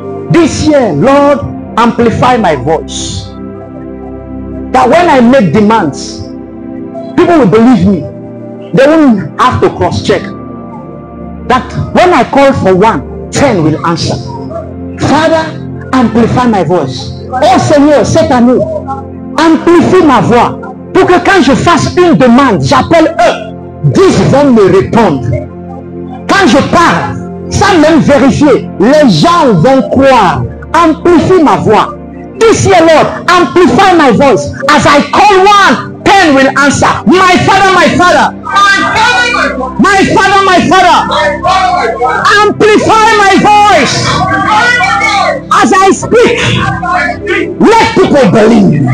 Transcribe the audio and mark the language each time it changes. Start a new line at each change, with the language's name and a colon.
English: This year, Lord, amplify my voice. That when I make demands, people will believe me. They won't have to cross-check. That when I call for 1, 10 will answer. Father, amplify my voice.
French: Oh Seigneur, cette année, amplifie ma voix. Pour que quand je fasse une demande, j'appelle eux. 10 vont me répondre. Quand je parle, sans même vérifier, les gens vont croire. Amplifie ma voix.
English: This year, Lord, amplify my voice. As I call 1, 10 will answer. My Father, my Father. My Father, my Father. Amplify my voice. As I speak, let people believe.